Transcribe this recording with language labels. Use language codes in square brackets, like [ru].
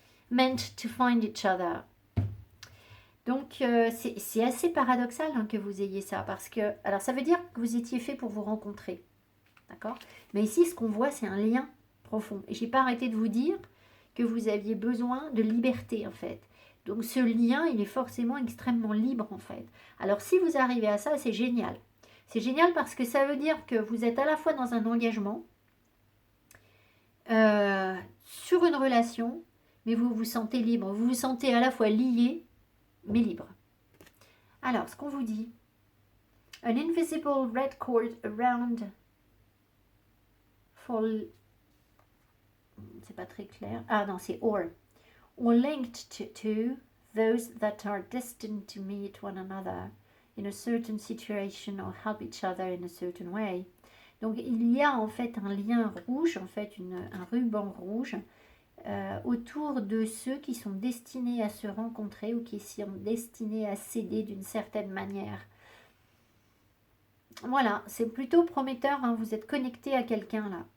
[en] Meant to find each other. [fr] Donc, c'est assez paradoxal hein, que vous ayez ça. Parce que, alors ça veut dire que vous étiez fait pour vous rencontrer. D'accord? Mais ici, ce qu'on voit, c'est un lien profond. Et je n'ai pas arrêté de vous dire que vous aviez besoin de liberté, en fait. Donc ce lien, il est forcément extrêmement libre en fait. Alors si vous arrivez à ça, c'est génial. C'est génial parce que ça veut dire que vous êtes à la fois dans un engagement, sur une relation, mais vous vous sentez libre. Vous vous sentez à la fois lié, mais libre. Alors, ce qu'on vous dit, [en] An invisible red cord around for... [fr] C'est pas très clair. Ah non, c'est [en] or linked to those that are destined to meet one another in a certain situation or help each other in a certain way. [fr] Donc il y a en fait un lien rouge, en fait un ruban rouge autour de ceux qui sont destinés à se rencontrer ou qui sont destinés à s'aider d'une certaine manière. Voilà, c'est plutôt prometteur, hein, vous êtes connecté à quelqu'un là.